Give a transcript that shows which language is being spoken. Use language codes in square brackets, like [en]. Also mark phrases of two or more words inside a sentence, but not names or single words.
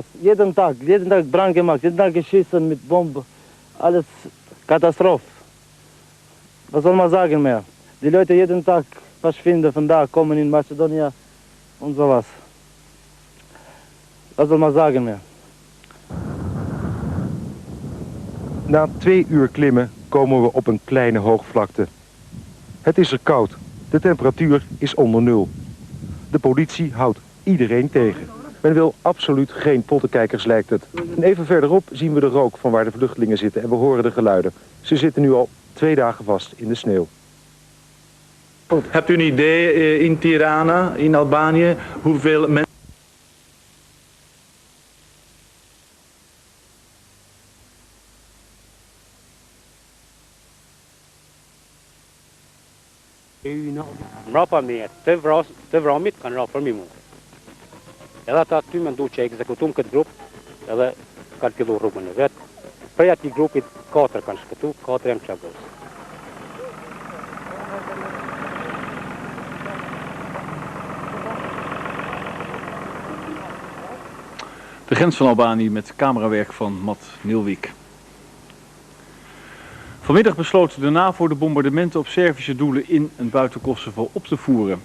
[de] Jeden Tag Brand gemacht, jeden Tag geschissen mit Bomben. Alles Katastrophe. Was soll man sagen mehr? Die Leute jeden Tag verschwinden von da, kommen in Mazedonien und sowas. Was soll man sagen mehr? [nl] Na 2 uur klimmen komen we op een kleine hoogvlakte. Het is er koud. De temperatuur is onder 0. De politie houdt iedereen tegen. Men wil absoluut geen pottenkijkers, lijkt het. En even verderop zien we de rook van waar de vluchtelingen zitten en we horen de geluiden. Ze zitten nu al 2 dagen vast in de sneeuw. Hebt u een idee in Tirana, in Albanië, hoeveel mensen... [sq] Mrapa me, të vramit kanë ra për mimu. Edhe ata aty me ndu që ekzekutum këtë grup, edhe kanë fillu rrugën e vetë. Prej ati grupit 4 kanë shpëtu, 4 janë qagos. [nl] De grens van Albanië met camerawerk van Matt Nilwijk. Vanmiddag besloot de NAVO de bombardementen op Servische doelen in en buiten Kosovo op te voeren.